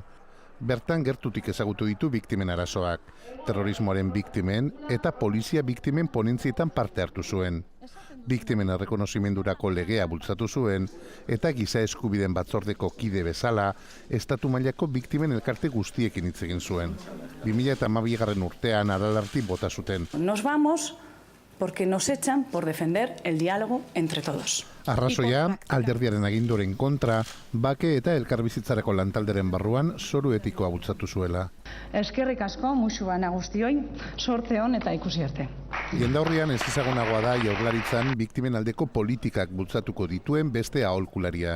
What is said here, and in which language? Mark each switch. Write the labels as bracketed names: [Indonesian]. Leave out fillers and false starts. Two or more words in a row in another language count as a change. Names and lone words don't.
[Basque] Bertan gertutik ezagutu ditu biktimen arazoak, terrorismoaren biktimen eta polizia biktimen ponentzietan parte hartu zuen. Biktimen errekonozimendurako legea bultzatu zuen eta giza eskubideen batzordeko kide bezala, estatu mailako biktimen elkarte guztiekin hitz egin zuen. 2012 urtean Aralarti bota zuten. [Spanish] Nos vamos porque nos echan por defender el diálogo entre todos. [Basque] Arrazoia, alderdiaren aginduren kontra, bake eta elkarbizitzarako lantalderen barruan zoru etikoa bultzatu zuela. Eskerrik asko, musu bana guztioi, sorte hon eta ikusi arte. Jendaurrian ez ezagunagoa da Jaurlaritzan biktimen aldeko politikak bultzatuko dituen beste aholkularia.